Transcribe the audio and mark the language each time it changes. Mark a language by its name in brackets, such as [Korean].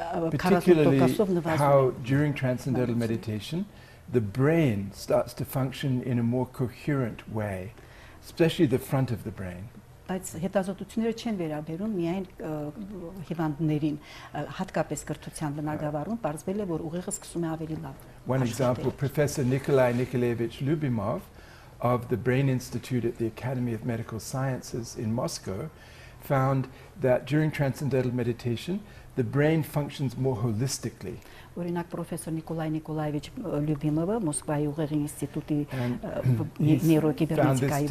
[English] Particularly how during transcendental meditation, the brain starts to function in a more coherent way, especially the front of the brain. [Armenian] Բայց հետազոտությունները չեն վերաբերում միայն հիվանդներին, հատկապես կրթության բնագավառում, պարզվել է, որ ուղեղը սկսում է ավելի լավ։ [English] One example, Professor Nikolai Nikolaevich Lyubimov of the Brain Institute at the Academy of Medical Sciences in Moscow found that during transcendental meditation, the brain functions more holistically. [Armenian] Օրինակ պրոֆեսոր Նիկոլայ Նիկոլայեվիչ Լյուբիմովը Մոսկվայի ուղեղի ինստիտուտի նեյրոկիբեռնետիկայի